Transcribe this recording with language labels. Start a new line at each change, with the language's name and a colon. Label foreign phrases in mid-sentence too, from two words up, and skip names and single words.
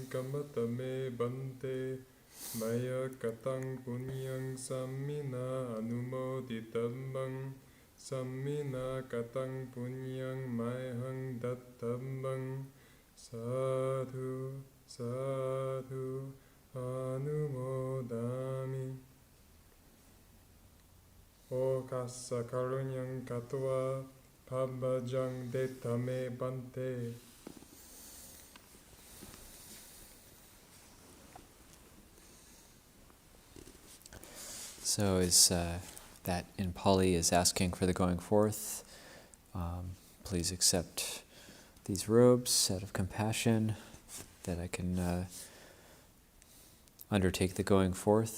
Pali: kamatame bante maya katang punyang samina anumoditambang samina katang punyang mayhang dattambang sadhu sadhu anumodami. Okasa karunyang katwa pabajang detame bante.
English: So is that in Pali is asking for the going forth. Please accept these robes out of compassion that I can undertake the going forth.